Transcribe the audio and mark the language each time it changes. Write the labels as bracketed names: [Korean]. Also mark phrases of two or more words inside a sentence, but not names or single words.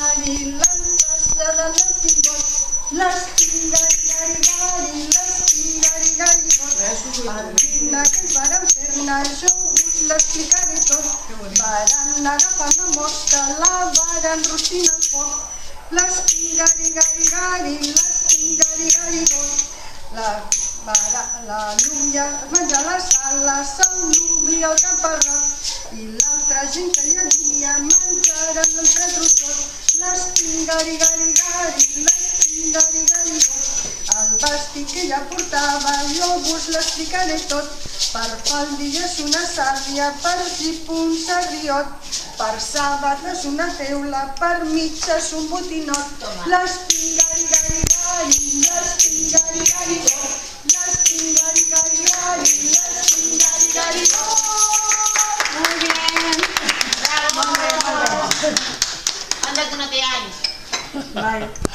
[Catalan] vigilantes de l'Estingol, l'Estingari-gari-gari, l'Estingari-gari-gari. Per dinar que ens vàrem fer-ne, jo us l'explicaré tot. Varen agafar una mosca, la varen rostir al foc. L'Estingari-gari-gari, l'Estingari-gari-gari. La lluvia es menja la sala, el nuvi al caparrot i l'altra gent que hi havia menjaren l'altre trossot. L'Estingari-gari-gari, l'Estingari-gari-gari. El vestit que ella portava jo vos l'explicaré tot. Per faldilles una sàrria, per gip un sarriot, per sabates una teula, per mitges un botinot. L'Estingari-gari-gari, l'Estingari-gari-gari, l'Estingari-gari-gari, l'Estingari-gari-gari. [Spanish] Muy bien. Bravo. Anda que no te hay. Bye.